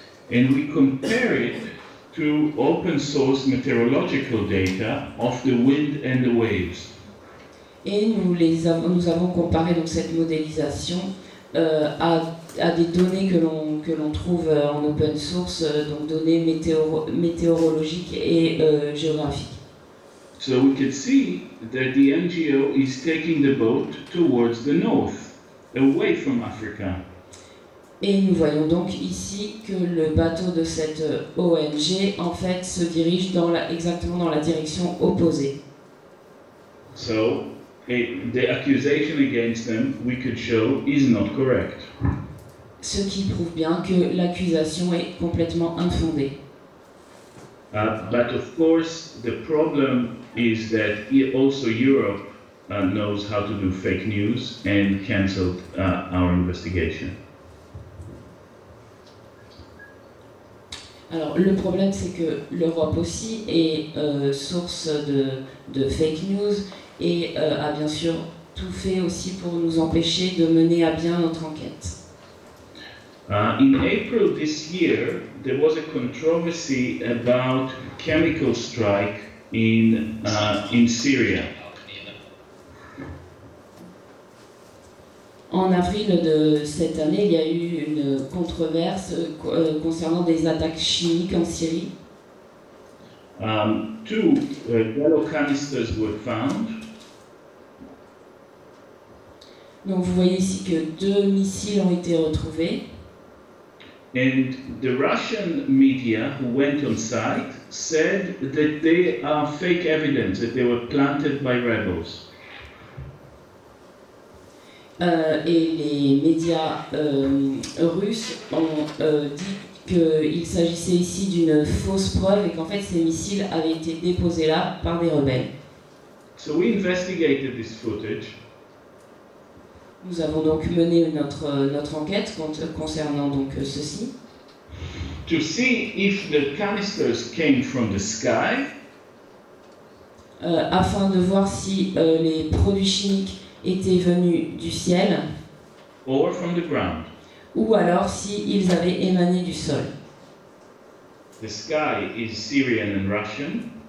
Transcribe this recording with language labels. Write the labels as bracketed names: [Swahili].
[English] And we compare it to open source meteorological data of the wind and the waves. [French] Et nous avons comparé donc cette modélisation à des données que l'on trouve en open source, donc données météorologiques et géographiques. [English] So we can see that the NGO is taking the boat towards the north, away from Africa. [French] Et nous voyons donc ici que le bateau de cette ONG en fait se dirige exactement dans la direction opposée. [English] So the accusation against them, we could show, is not correct. [French] Ce qui prouve bien que l'accusation est complètement infondée. [English] But of course, the problem is that also Europe knows how to do fake news and cancelled our investigation. [French] Alors le problème c'est que l'Europe aussi est source de fake news et a bien sûr tout fait aussi pour nous empêcher de mener à bien notre enquête. [English] In April this year, there was a controversy about chemical strike in Syria. [French] En avril de cette année, il y a eu une controverse concernant des attaques chimiques en Syrie. [English] 2 yellow canisters were found. [French] Donc vous voyez ici que 2 missiles ont été retrouvés. [English] And the Russian media who went on site said that they are fake evidence, that they were planted by rebels. [French] Et les médias russes ont dit qu'il s'agissait ici d'une fausse preuve et qu'en fait ces missiles avaient été déposés là par des rebelles. [English] So we investigated this footage. [French] Nous avons donc mené notre enquête concernant donc ceci. [English] To see if the canisters came from the sky. [French] Afin de voir si les produits chimiques étaient venus du ciel, [English] or from the ground. [French] ou alors s'ils avaient émané du sol. [English] The sky is Syrian and Russian,